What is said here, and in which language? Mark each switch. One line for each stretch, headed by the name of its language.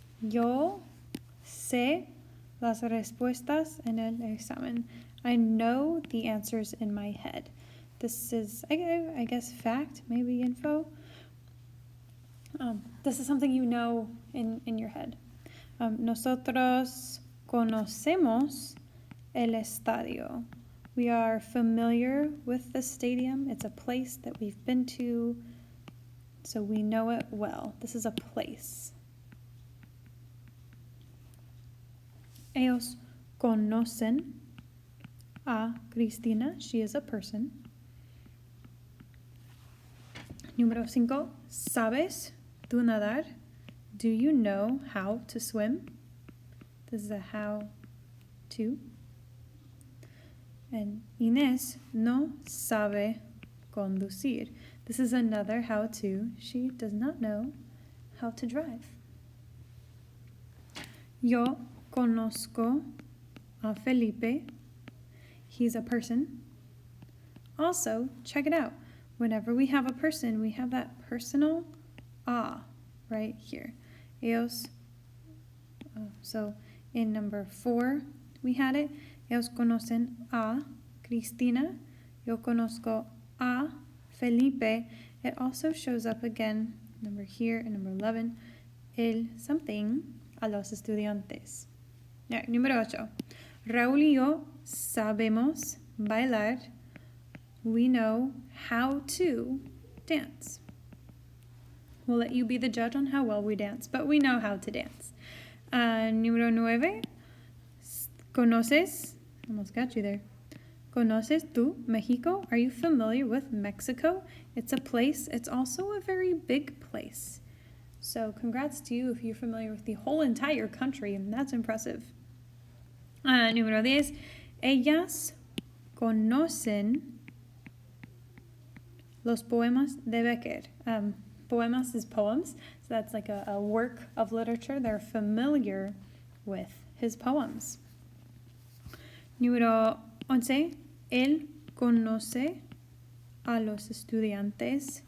Spanish: Yo sé las respuestas en el examen.
English: I know the answers in my head. This is, I guess, fact, maybe info. This is something you know in your head.
Spanish: Nosotros conocemos el estadio.
English: We are familiar with the stadium. It's a place that we've been to, so we know it well. This is a place.
Spanish: Ellos conocen a Cristina.
English: She is a person.
Spanish: Número 5. ¿Sabes tú nadar?
English: Do you know how to swim? This is a how to.
Spanish: And Inés no sabe conducir.
English: This is another how to. She does not know how to drive.
Spanish: Yo conozco a Felipe.
English: He's a person. Also, check it out. Whenever we have a person, we have that personal right here. Ellos. So in number 4, we had it.
Spanish: Ellos conocen a Cristina. Yo conozco a Felipe.
English: It also shows up again, number here and number 11, el something a los estudiantes. All right, número 8.
Spanish: Raúl y yo sabemos bailar.
English: We know how to dance. We'll let you be the judge on how well we dance, but we know how to dance.
Spanish: Número 9. ¿Conoces?
English: Almost got you there.
Spanish: ¿Conoces tú México?
English: Are you familiar with Mexico? It's a place. It's also a very big place. So congrats to you if you're familiar with the whole entire country, and that's impressive.
Spanish: Número 10. Ellas conocen los poemas de Becker.
English: Poemas is poems, so that's like a work of literature. They're familiar with his poems.
Spanish: Número 11. Él conoce a los estudiantes.